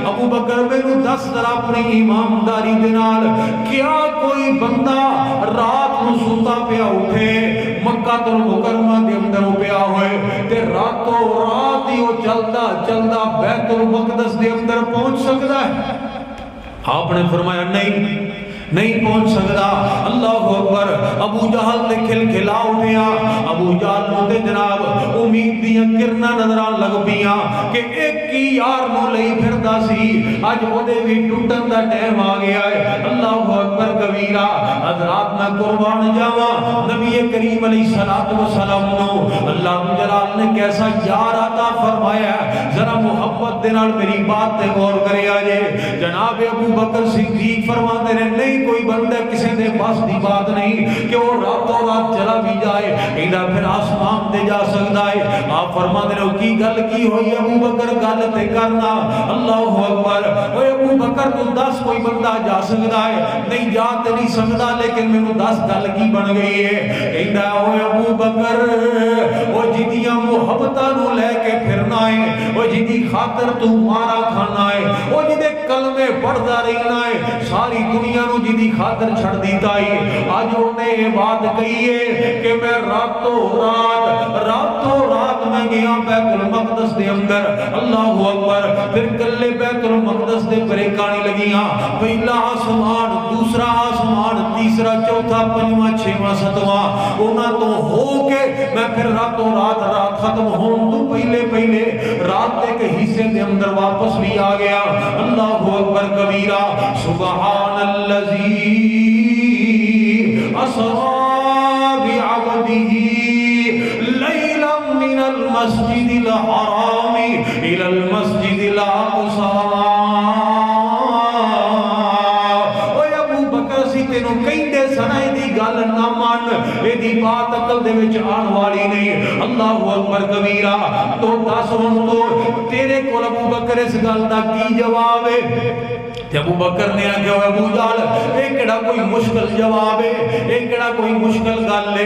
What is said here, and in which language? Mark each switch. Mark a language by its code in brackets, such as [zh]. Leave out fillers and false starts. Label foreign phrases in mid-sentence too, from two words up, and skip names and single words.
[pa] ابو بکر میں دس ذرا اپنی ایمانداری دے نال، کیا کوئی بندہ رات نو سوتا پیا اٹھے، مکہ المکرمہ دے اندر پیا ہوئے تے راتوں رات ہی وہ چلدا چلدا بیت المقدس دے اندر پہنچ سکتا ہے؟ [ur] آپ نے فرمایا نہیں پہنچ سکتا۔ [ar] اللہ اکبر، [pa] ابو جہل نے کھل کھلا اٹھیا، ابو جہل نو تے جناب امید دیاں کرنا نظراں لگ پیاں کہ ایک کی یار نو لئی پھردا سی، اج اودے وی ٹوٹن دا ٹائم آ گیا ہے۔ [ar] اللہ اکبر کبیرہ۔ [pa] حضرات میں قربان جاواں، نبی کریم [ar] علیہ الصلوۃ والسلام [pa] نو اللہ جلال نے کیسا یار عطا فرمایا ہے، ذرا محبت دے نال میری بات تے غور کریا جے۔ جناب ابو بکر صدیق فرماتے ہیں، نہیں کوئی بندہ کسی دے پاس دی بات نہیں کہ وہ راتوں رات چلا بھی جائے، ایدہ پھر آسمان دے جا سکتا ہے۔ آپ فرما دے رہو کی گل کی ہوئی ابو بکر، گل تے کرنا۔ [ar] اللہ اکبر، [pa] اے ابو بکر تو دس کوئی بندہ جا سکتا ہے؟ نہیں جا تے نہیں سکتا، لیکن مینوں دس گل کی بن گئی ہے؟ کہندا اوے ابو بکر او جدیاں محبتاں نو لے کے پھرنا ہے، او جدی خاطر تو مارا کھانا ہے، او جدے کلمے پڑھدا رہنا ہے، ساری دنیا نو جدی خاطر چھڑ دیتا ہے۔ اج اونے یہ بات کہی ہے کہ میں راتوں رات میں گیا بیت المقدس دے اندر، [ar] اللہ اکبر، [pa] پھر کلے بیت المقدس دے بریکانی لگیاں، پہلا آسمان، دوسرا آسمان، تیسرا، چوتھا، پنجواں، چھواں، ستواں، انہاں تو ہو کے میں پھر راتوں رات ختم ہون تو پہلے رات دے کے حصے دے اندر واپس بھی آ گیا۔ [ar] اللہ اکبر کبیرہ، سبحان الذی اسری بعبدہ لیلا من المسجد الحرام الى المسجد الاقصى۔ [pa] اوے ابو بکر سی تینوں کہندے سنا دی گل نہ مان، اے دی بات عقل دے وچ آن والی نہیں۔ [ar] اللہ اکبر کبیرہ، [pa] تو دس ہن تو تیرے کول ابو بکر اس گل دا کی جواب ہے؟ تے ابو بکر نے آکھیا ابو جہل اے کیڑا کوئی مشکل جواب ہے، اے کیڑا کوئی مشکل گل ہے؟